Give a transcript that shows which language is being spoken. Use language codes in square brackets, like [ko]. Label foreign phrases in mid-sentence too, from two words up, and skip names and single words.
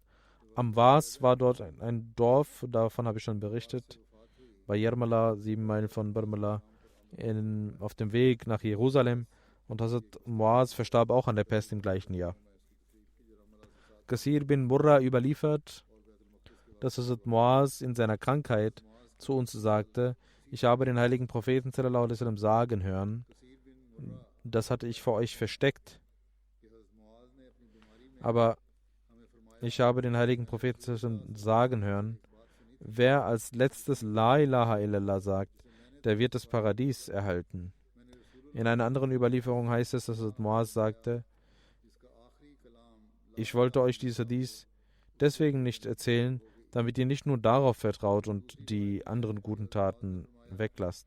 [de] Amwas war dort ein Dorf, davon habe ich schon berichtet, bei Yarmala, 7 Meilen von Barmala, auf dem Weg nach Jerusalem. Und Hazrat Muaz verstarb auch an der Pest im gleichen Jahr. Qasir bin Murra überliefert, dass Hazrat Muaz in seiner Krankheit zu uns sagte: Ich habe den heiligen Propheten [ar] صلى الله عليه وسلم [de] sagen hören, das hatte ich vor euch versteckt, aber ich habe den heiligen Propheten [ar] صلى الله عليه وسلم [de] sagen hören, wer als letztes [ar] لا إله إلا الله [de] sagt, der wird das Paradies erhalten. In einer anderen Überlieferung heißt es, dass Hazrat Muaz sagte: Ich wollte euch dies Hadith deswegen nicht erzählen, damit ihr nicht nur darauf vertraut und die anderen guten Taten weglasst.